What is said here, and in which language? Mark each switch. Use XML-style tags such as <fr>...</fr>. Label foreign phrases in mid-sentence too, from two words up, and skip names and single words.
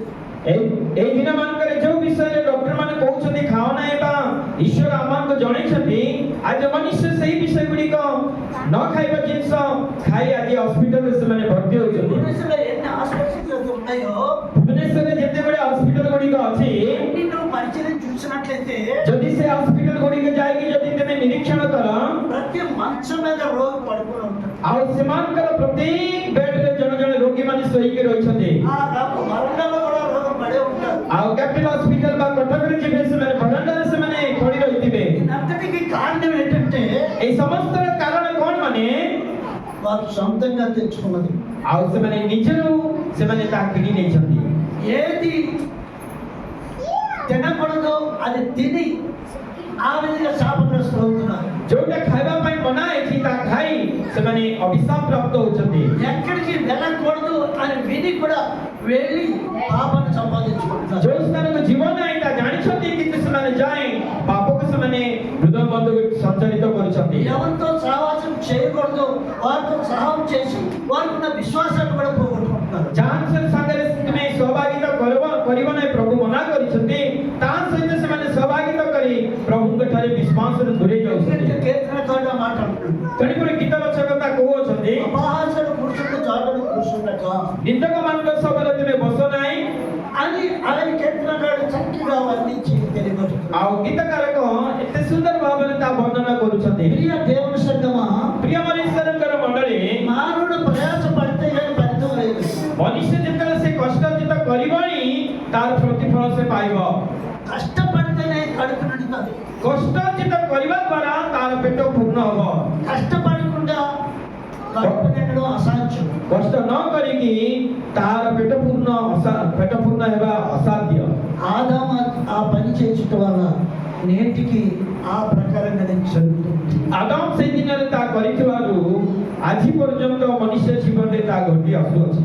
<or>এই ଦିନମାନଙ୍କରେ ଯୋଉ ବିଷୟରେ ଡକ୍ଟର ମାନେ କହୁଛନ୍ତି ଖାଅ ନାହିଁ ବା ଈଶ୍ୱର ଆମମାନଙ୍କୁ ଜଣେଇଛନ୍ତି ଆଜି ମନୁଷ୍ୟ ସେଇ ବିଷୟ ଗୁଡ଼ିକ ନ ଖାଇବା ଜିନିଷ ଖାଇ ଆଜି ହସ୍ପିଟାଲରେ ସେମାନେ ଭର୍ତ୍ତି ହଉଛନ୍ତି</or> <te>భువనేశ్వర్లో ఎన్ని హాస్పిటల్స్ ఉన్నాయో</te> <or>ଭୁବନେଶ୍ୱରରେ ଯେତେବେଳେ ହସ୍ପିଟାଲ ଗୁଡ଼ିକ ଅଛି</or> <te>అన్ని నువ్వు పరిచయం చూసినట్లయితే</te> <or>ଯଦି ସେ ହସ୍ପିଟାଲ ଗୁଡ଼ିକ ଯାଇକି ଯଦି ତମେ ନିରୀକ୍ଷଣ କର</or> <te>ప్రతి మంచం మీద రోగి పడుకుని ఉంటాడు.</te> <or>ଆଉ ସେମାନଙ୍କର ପ୍ରତ୍ୟେକ ବେଡରେ ଜଣେ ଜଣେ ରୋଗୀ ମାନେ ଶୋଇକି ରହିଛନ୍ତି</or> <te>ఆ వరండాలో కూడా రోగం పడే ఉంటారు.</te> <or>ଆଉ କ୍ୟାପିଟାଲ ହସ୍ପିଟାଲ ବା କଟକରେ ଯିବେ ସେମାନେ ଭଣ୍ଡାରରେ ସେମାନେ ପଡି ରହିଥିବେ</or> <te>దీనంతటికి కారణం ఏంటంటే</te> <or>এই ସମସ୍ତର କାରଣ କଣ ମାନେ</or> <te>వారు సొంతంగా తెచ్చుకున్నది.</te> <or>ଆଉ ସେମାନେ ନିଜରୁ ସେମାନେ ତାହା କିଣି ନେଇଛନ୍ତି</or> <te>ఏది తినకూడదో అది తిని ఆ విధంగా శాపగ్రస్తులు అవుతున్నారు.</te> <or>ଯୋଉଟା ଖାଇବା ପାଇଁ ମନା ହେଇଛି ତାହା ଖାଇ ସେମାନେ ଅଭିଶାପ ପ୍ରାପ୍ତ ହଉଛନ୍ତି</or> <te>ఎక్కడికి వెళ్ళకూడదు అని విని కూడా వెళ్ళి పాపాన్ని సంపాదించుకుంటున్నారు.</te> <or>ଯୋଉ ସ୍ଥାନକୁ ଯିବ ନାହିଁ ତାହା ଜାଣିଛନ୍ତି କିନ୍ତୁ ସେମାନେ ଯାଇ ପାପକୁ ସେମାନେ ହୃଦୟ ବନ୍ଧକୁ ସଞ୍ଚାଳିତ କରୁଛନ୍ତି</or> <te>ఎవరితో సహవాసం చేయకూడదు వారితో సహాయం చేసి వారికి ఉన్న విశ్వాసాన్ని కూడా పోగొట్టుకుంటున్నారు.</te> <or>ଯାହା ସାଙ୍ଗରେ ତୁମେ ସହଭାଗିତା କରିବ ନାହିଁ ପ୍ରଭୁ ମନା କରିଛନ୍ତି ତା ସହିତ ସେମାନେ ସହଭାଗିତା କରି ପ୍ରଭୁଙ୍କ ଠାରେ ବିଶ୍ୱାସରୁ ଦୂରେଇ ଯାଉଛନ୍ତି</or> <te>కీర్తనకారుడు మాట అంటున్నాడు,</te> <or>ତେଣୁକରି ଗୀତ ରଚକତା କହୁଅଛନ୍ତି</or> <te>అపహాసకుడు కూర్చుంటే చాటును కూర్చుండక</te> <or>ନିନ୍ଦକ ମାନଙ୍କ ସଭାରେ ତୁମେ ବସ ନାହିଁ</or> <te>అని ఆయన కీర్తనకారుడు చక్కగా వర్ణించి తెలియపరుస్తున్నాడు.</te> <or>ଆଉ ଗୀତକାରକ ଏତେ ସୁନ୍ଦର ଭାବରେ ତା ବର୍ଣ୍ଣନା କରୁଛନ୍ତି</or> <te>ప్రియ దేవుని సంగమా,</te> <or>ପ୍ରିୟ ମନୁଷ୍ୟଙ୍କର ମଣ୍ଡଳୀ</or> <te>మానవుడు ప్రయాస పడితే కానీ ఫలితం లేదు.</te> <or>ମନୁଷ୍ୟ ଯେତେବେଳେ ସେ କଷ୍ଟ ଅର୍ଜିତ କରିବଣି ତାର ପ୍ରତିଫଳ ସେ ପାଇବ</or> <te>కష్టపడితేనే కడుపు నిండుతుంది.</te> <or>କଷ୍ଟଚିତ କରିବା ଦ୍ୱାରା ତାର ପେଟ ପୂର୍ଣ୍ଣ ହବ।</or> <te>కష్టపడకుండా కడుపు నిండడం అసాధ్యం.</te> <or>କଷ୍ଟ ନ କରିକି ତାର ପେଟ ପୂର୍ଣ୍ଣ ହେବା ଅସାଧ୍ୟ।</or> <te>ఆదాము ఆ పని చేయించడం వల్ల నేటికి ఆ ప్రకారంగా జరుగుతుంది.</te> <or>ଆଦାମ ସେଇ ଦିନରେ ତା କରିଥିବାରୁ ଆଜି ପର୍ଯ୍ୟନ୍ତ ମନୁଷ୍ୟ ଜୀବନରେ ତା ଘଟି ଆସୁଅଛି।</or>